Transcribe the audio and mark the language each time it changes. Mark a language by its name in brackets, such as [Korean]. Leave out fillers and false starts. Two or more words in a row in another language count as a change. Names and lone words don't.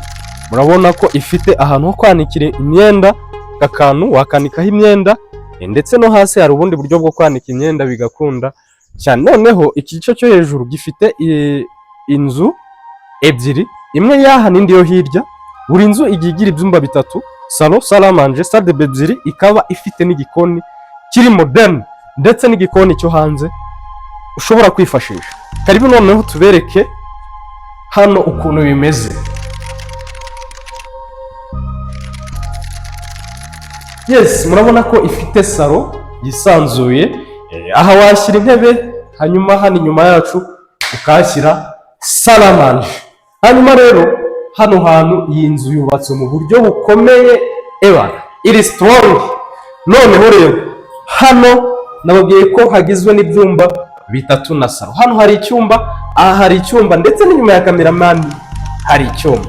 [Kinyarwanda] Murabona ko ifite ahantu ho kwanikira imyenda, akantu wakanikaho imyenda, ndetse no hasi hari ubundi buryo bwo kwanika imyenda bigakunda cyane. Noneho iki gice cyo hejuru gifite inzu 2, imwe yaha n'indi yo hirya. Buri nzu igiye igira ibyumba 3, [French] salon, salle à manger, salle de bain 2, [Kinyarwanda] ikaba ifite n'igikoni kiri modern ndetse n'igikoni cyo hanze ushobora kwifashisha. Karibu noneho tubereke hano ukuntu bimeze. Yes, murabona ko ifite salon yisanzuye, aha washyira intebe, hanyuma hano inyuma yacu ukashyira [French] salle à manger. [Kinyarwanda] Hanyuma rero hano hantu iyi nzu yubatse mu buryo bukomeye, iri strong. Noneho rero hano nababwiye ko hagizwe n'ibyumba 3 na salon. Hano hari icyumba, aha hari icyumba, ndetse n'inyuma ya cameraman hari icyumba.